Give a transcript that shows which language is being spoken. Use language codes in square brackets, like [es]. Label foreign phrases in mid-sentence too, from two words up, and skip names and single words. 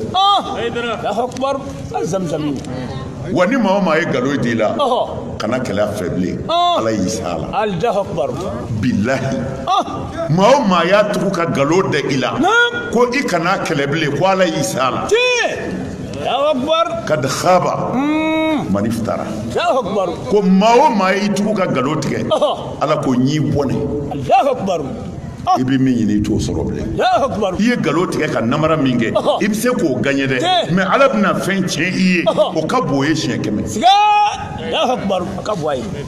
[ar] الله أكبر. Zamzamiw. [bm] wa ni maa o maa ye nkalon d'i la Ɔhɔ. kana kɛlɛ a fɛ bilen ala y'i sa a la [ar] الله أكبر. [bm] bilahi maa o maa y'a tugu ka nkalon da i la Naam. ko i kana kɛlɛ bilen ko ala y'i sa a la Tiɲɛ. [ar] الله أكبر. قد خاب من افترى الله أكبر. [bm] ko maa o maa y'i tugu ka nkalon tigɛ Ɔhɔ. ala ko ɲ'i bɔnɛ [ar] الله أكبر. [bm] i bɛ min ɲini i t'o sɔrɔ bilen [ar] الله أكبر. [bm] i ye nkalon tigɛ ka namara min kɛ Ɔhɔ. i bɛ se k'o gaɲɛ dɛ Tiɲɛ. mɛ ala bɛna fɛn tiɲɛ i ye Ɔhɔ. o ka bon o ye siɲɛ 100 Siga. [ar] الله أكبر. [bm] A ka bɔ a ye.